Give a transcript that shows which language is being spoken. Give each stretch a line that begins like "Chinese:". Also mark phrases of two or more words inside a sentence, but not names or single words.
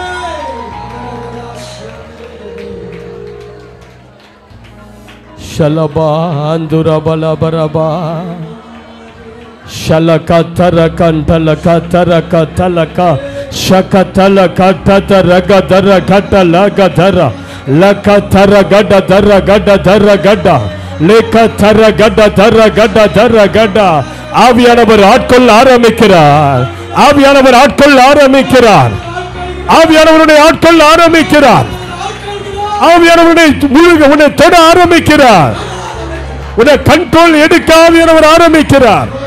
Tamil: Shalaba andura bala baraba shalaka taraka talaka taraka talaka shakatala katata raga dara kata laga dara laka tara gada dara gada dara gada leka tara gada dara gada dara gada. ஆவியானவர் ஆட்கொள்ள ஆரம்பிக்கிறார். ஆவியானவர் ஆட்கொள்ள ஆரம்பிக்கிறார். ஆவியானவருடைய ஆட்கொள்ள ஆரம்பிக்கிறார். ஆவியானவருடைய முழுக உன்னை தொட ஆரம்பிக்கிறார். உன்னை கண்ட்ரோல் எடுக்க ஆவியானவர் ஆரம்பிக்கிறார்.